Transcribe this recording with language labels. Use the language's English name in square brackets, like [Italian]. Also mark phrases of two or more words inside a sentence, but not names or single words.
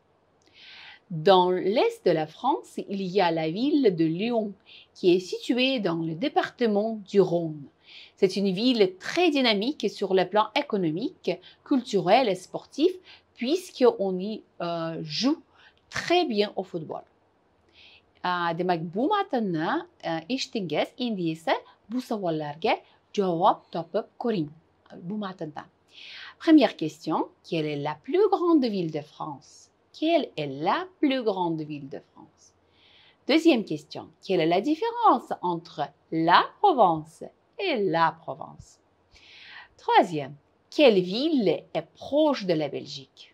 [French] Dans l'est de la France, il y a la ville de Lyon, qui est située dans le département du Rhône. C'est une ville très dynamique sur le plan économique, culturel et sportif, puisqu'on y joue très bien au football. [Uzbek] Demak, bu matnni eshitdingiz, endi esa bu savollarga javob topib ko'ring bu matndan. [French] Première question, quelle est la plus grande ville de France? Quelle est la plus grande ville de France? Deuxième question, quelle est la différence entre la Provence et la Provence? Troisième, quelle ville est proche de la Belgique?